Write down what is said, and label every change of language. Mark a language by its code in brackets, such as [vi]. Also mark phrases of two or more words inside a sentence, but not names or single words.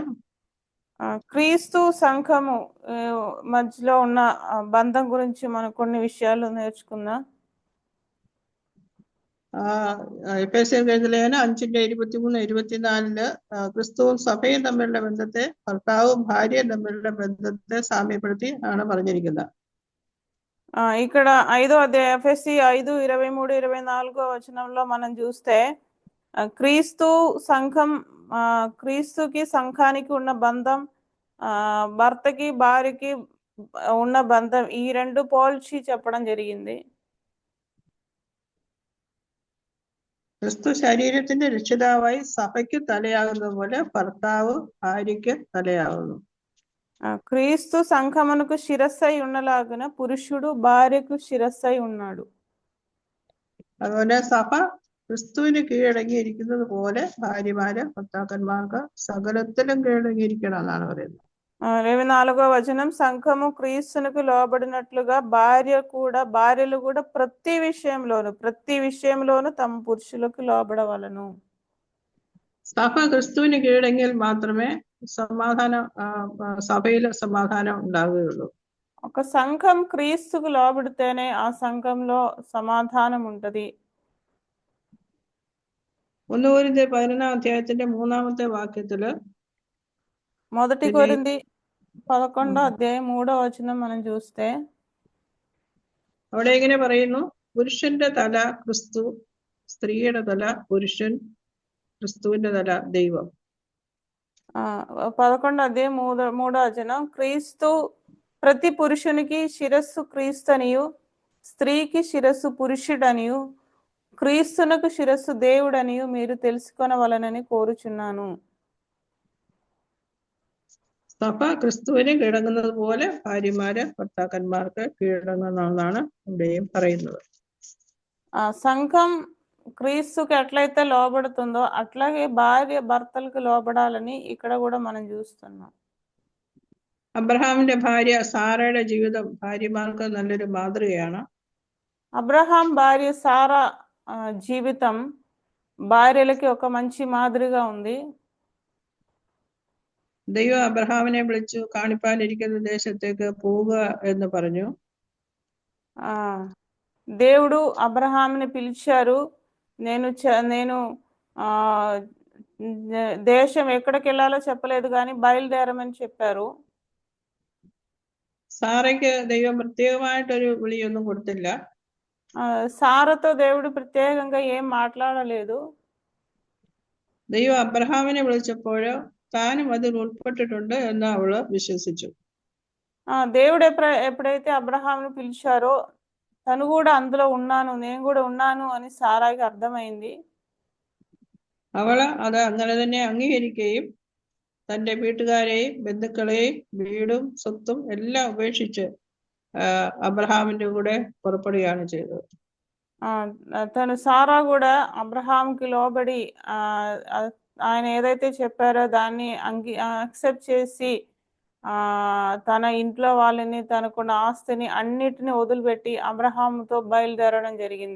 [te] క్రీస్తు సంఘము మధ్యలో ఉన్న బంధం గురించి మనం కొన్ని విషయాలు నేర్చుకుందాం. [ml] എഫേസ്യർ ലേഖനം 5:23-24 ക്രിസ്തുവും സഭയും തമ്മിലുള്ള ബന്ധത്തെ, ഭർത്താവും ഭാര്യയും തമ്മിലുള്ള ബന്ധത്തെ സാമ്യപ്പെടുത്തി ആണ് പറഞ്ഞിരിക്കുന്നത്. [te] ఇక్కడ 5వ అధ్యాయం ఎఫెసీ 5:23-24 వచనంలో మనం చూస్తే క్రీస్తు సంఘం, క్రీస్తుకి సంఘానికి ఉన్న బంధం, భర్తకి భార్యకి ఉన్న బంధం, ఈ రెండు పోల్చి చెప్పడం జరిగింది. [ml] ക്രിസ്തു ശരീരത്തിന്റെ രക്ഷിതാവായി സഭയ്ക്ക് തലയാകുന്ന പോലെ ഭർത്താവ് ഭാര്യയ്ക്ക് തലയാകുന്നു. [te] క్రీస్తు సంఘమునకు శిరస్సై ఉన్నలాగున పురుషుడు భార్యకు శిరస్సై ఉన్నాడు. [ml] അതുപോലെ സഭ ക്രിസ്തുവിന് കീഴടങ്ങിയിരിക്കുന്നത് പോലെ ഭാര്യമാര് ഭർത്താക്കന്മാർക്ക് സകലത്തിലും കീഴടങ്ങിയിരിക്കണം എന്നാണ് പറയുന്നത്. [te] 24వ వచనం, సంఘము క్రీస్తునకు లోబడినట్లుగా భార్యలు కూడా ప్రతి విషయంలోను తమ పురుషులకు లోబడవలను. [ml] സഭ ക്രിസ്തുവിന് കീഴടങ്ങിയാൽ മാത്രമേ സഭയിലെ സമാധാനം ഉണ്ടാവുകയുള്ളൂ. [te] ఒక సంఘం క్రీస్తుకు లోబడితేనే ఆ సంఘంలో సమాధానం ఉంటది. [ml] 1 കൊരിന്ത്യർ 11ാം അധ്യായത്തിന്റെ 3ാമത്തെ വാക്യത്തില്, [te] 1 కొరింథీ 11వ అధ్యాయం 3వ వచనం మనం చూస్తే [ml] അവിടെ ഇങ്ങനെ പറയുന്നു, പുരുഷന്റെ തല ക്രിസ്തു, സ്ത്രീയുടെ തല പുരുഷൻ, ക്രിസ്തുവിന്റെ തല ദൈവം. [te] 11వ అధ్యాయం 3వ వచనం, క్రీస్తు ప్రతి పురుషునికి శిరస్సు క్రీస్తు అనియు, స్త్రీకి శిరస్సు పురుషుడనియు, క్రీస్తునకు శిరస్సు దేవుడనియు మీరు తెలుసుకొనవలనని కోరుచున్నాను. [ml] സഭ ക്രിസ്തുവിന് കീഴടങ്ങുന്നത് പോലെ ഭാര്യമാര് ഭർത്താക്കന്മാർക്ക് കീഴടങ്ങുന്നതാണ് ഇവിടെയും പറയുന്നത്. [te] సంఘం క్రీస్తుకి ఎట్లయితే లోబడుతుందో అట్లాగే భార్య భర్తలకు లోబడాలని ఇక్కడ కూడా మనం చూస్తున్నాం. [ml] അബ്രഹാമിന്റെ ഭാര്യ സാറയുടെ ജീവിതം ഭാര്യമാർക്ക് നല്ലൊരു മാതൃകയാണ്. [te] అబ్రహాం భార్య సారా జీవితం భార్యలకి ఒక మంచి మాదిరిగా ఉంది. [ml] ദൈവം അബ്രഹാമിനെ വിളിച്ചു കാണിപ്പാനിരിക്കുന്ന ദേശത്തേക്ക് പോവുക എന്ന് പറഞ്ഞു. [te] దేవుడు అబ్రహాంని పిలిచారు. నేను దేశం ఎక్కడికి వెళ్ళాలో చెప్పలేదు కానీ బయలుదేరమని చెప్పారు. [ml] സാറയ്ക്ക് ദൈവം പ്രത്യേകമായിട്ടൊരു വിളിയൊന്നും കൊടുത്തില്ല. [te] సారతో దేవుడు ప్రత్యేకంగా ఏం మాట్లాడలేదు. [ml] ദൈവം അബ്രഹാമിനെ വിളിച്ചപ്പോഴോ താനും അതിൽ ഉൾപ്പെട്ടിട്ടുണ്ട് എന്ന് അവള് വിശ്വസിച്ചു. [te] దేవుడు ఎప్పుడైతే అబ్రహాంను పిలిచారో తను కూడా అందులో నేను కూడా ఉన్నాను అని సారాకి అర్థమైంది. [ml] അവള് അത് അങ്ങനെ തന്നെ അംഗീകരിക്കുകയും തന്റെ വീട്ടുകാരെയും ബന്ധുക്കളെയും വീടും സ്വത്തും എല്ലാം ഉപേക്ഷിച്ച് അബ്രഹാമിന്റെ കൂടെ പുറപ്പെടുകയാണ് ചെയ്തത്. [te] తను సారా కూడా అబ్రహాంకి లోబడి ఆయన ఏదైతే చెప్పారో దాన్ని యాక్సెప్ట్ చేసి తన ఇంట్లో వాళ్ళని, తనకున్న ఆస్తిని అన్నిటిని వదిలిపెట్టి అబ్రహాంతో బయలుదేరడం జరిగింది.